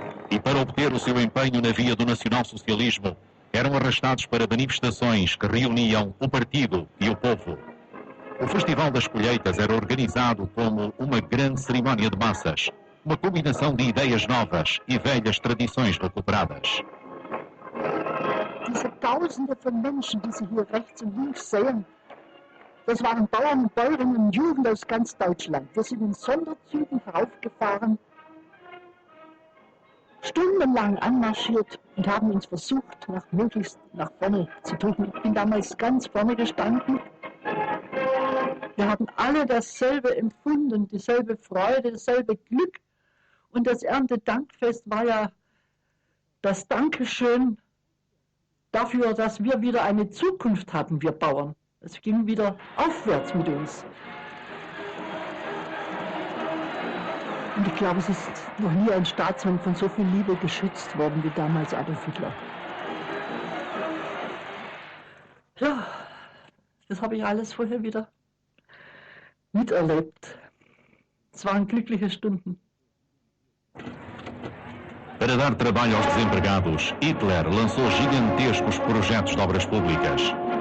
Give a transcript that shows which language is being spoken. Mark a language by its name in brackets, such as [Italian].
[Portuguese] E para obter o seu empenho na via do nacionalsocialismo, eram arrastados para manifestações que reuniam o partido e o povo. O Festival das Colheitas era organizado como uma grande cerimónia de massas, uma combinação de ideias novas e velhas tradições recuperadas. [German] Diese Tausende von Menschen, die Sie hier rechts und links sehen, das waren Bauern und Bäuerinnen und Juden aus ganz Deutschland. Wir sind in Sonderzügen heraufgefahren, stundenlang anmarschiert und haben uns versucht, möglichst nach vorne zu drücken. Ich bin damals ganz vorne gestanden. Wir haben alle dasselbe empfunden, dieselbe Freude, dasselbe Glück. Und das Erntedankfest war ja das Dankeschön dafür, dass wir wieder eine Zukunft hatten, wir Bauern. Es ging wieder aufwärts mit uns. Und ich glaube, es ist noch nie ein Staatsmann von so viel Liebe geschützt worden wie damals Adolf Hitler. Ja, das habe ich alles vorher wieder miterlebt. Es waren glückliche Stunden. [Portuguese] Para dar trabalho aos desempregados, Hitler lançou gigantescos projetos de obras públicas.